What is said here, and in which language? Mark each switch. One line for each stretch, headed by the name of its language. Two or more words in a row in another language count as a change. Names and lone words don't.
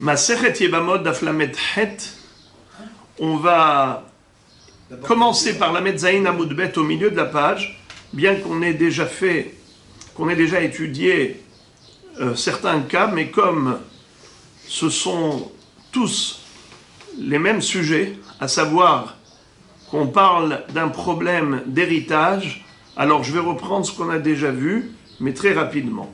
Hebrew: מסכת יבמות דף למד חית.
French: On va commencer par
Hebrew: למד זין עמוד בית
French: au milieu de la page, bien qu'on ait déjà étudié certains cas, mais comme ce sont tous les mêmes sujets, à savoir qu'on parle d'un problème d'héritage, alors je vais reprendre ce qu'on a déjà vu, mais très rapidement.